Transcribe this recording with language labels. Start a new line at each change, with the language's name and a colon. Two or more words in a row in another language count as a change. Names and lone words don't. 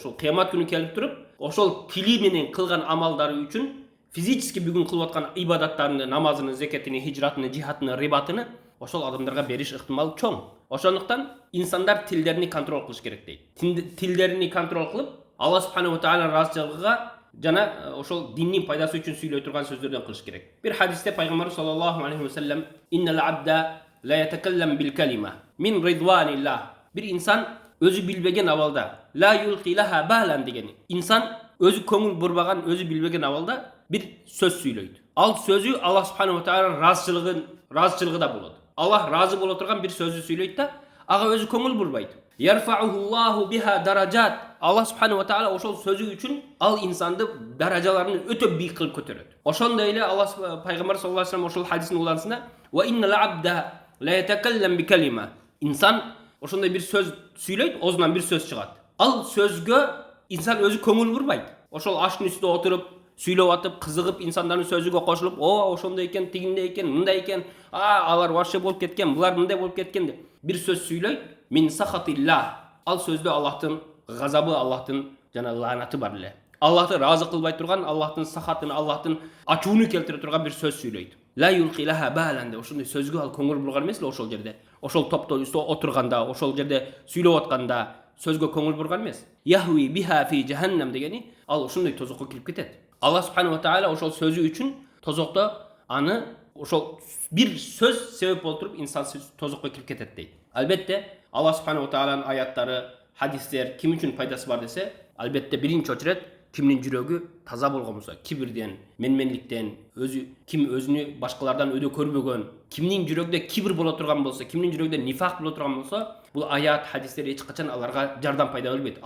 Kyrgyz: Ошол кыямат күнү келип туруп, ошол тили менен кылган амалдары үчүн физически бүгүн кылып аткан ибадаттарыны, намазыны, закатыны, хижратыны, жихатыны, рибатыны ошол адамдарга бериш ыктымалы чоң. Ошондуктан инсандар тилдерин контроль кылыш керек дейт. Тилдерин контроль кылып, Алла
Arabic: سبحانه وتعالى
Kyrgyz: разычылыгыга жана ошол диндин пайдасы үчүн сүйлөй турган сөздөрдөн кылыш керек. Бир хадисте пайгамбар
Arabic: صلى الله عليه وسلم إن العبد ليتكلم بالكلمة من رضوان الله.
Kyrgyz: Бир инсан өзү билбеген абалда
Arabic: لا يلقي لها بالا
Kyrgyz: деген. Инсан өзү көңүл бурбаган, өзү билбеген абалда бир сөз сүйлөйт. Ал сөзү Алла
Arabic: سبحانه وتعالى
Kyrgyz: разычылыгында болот. Аллах разы боло турган бир сөздү сүйлөйт да, ага өзү көңүл бурбайт.
Arabic: يرفعه الله بها درجات.
Kyrgyz: Алла
Arabic: سبحانه وتعالى
Kyrgyz: ошол сөзү үчүн ал инсанды даражаларын өтө бийик кылып көтөрөт. Ошондой эле Алла пайгамбар
Arabic: صلى الله عليه وسلم
Kyrgyz: ошол хадистин уларысында
Arabic: وإن العبد ليتكلم بالكلمة.
Kyrgyz: Инсан ошондой бир сөз сүйлөйт, өзүнөн бир сөз чыгат. Ал сөзгө инсан өзү көңүл бурбайт. Ошол аштын үстүндө отуруп сүйлөп атып, кызыгып инсандардын сөзүгө кошулуп, о, ошондой экен, тигиндей экен, мындай экен, алар вообще болуп кеткен, булар мындай болуп кеткен деп бир сөз сүйлөйт.
Arabic: من سخط الله.
Kyrgyz: Ал сөздө Аллахтын газабы, Аллахтын жана лаанаты бар эле. Аллахты разы кылбай турган, Аллахтын сахатын, Аллахтын ачууну келтире турган бир сөз сүйлөйт.
Arabic: لا يلقي لها بالا
Kyrgyz: деп ошондой сөзгө ал көңүл бурган эмес эле ошол жерде. Ошол топтон үстө отурганда, ошол жерде сүйлөп атканда сөзгө көңүл бурган эмес.
Arabic: يهوي بها في جهنم
Kyrgyz: дегени ал ошондой тозокко кирип кетет. Алла
Arabic: سبحانه وتعالى
Kyrgyz: ошол сөзү үчүн тозокто аны ошол бир сөз себеп болуп туруп инсан тозокко кирип кетет дейт. Албетте Алла субханаху ва тааланын аяттары, хадистер ким үчүн пайдасы бар десе, албетте биринчи очурет кимдин жүрөгү таза болгон болсо, кибирден, менменликтен, ким өзүнү башкалардан өдө көрбөгөн, кимдин жүрөгүдө кибир боло турган болсо, кимдин жүрөгүдө нифак боло турган болсо, бул аят, хадистер эч качан аларга жардам пайда бербейт.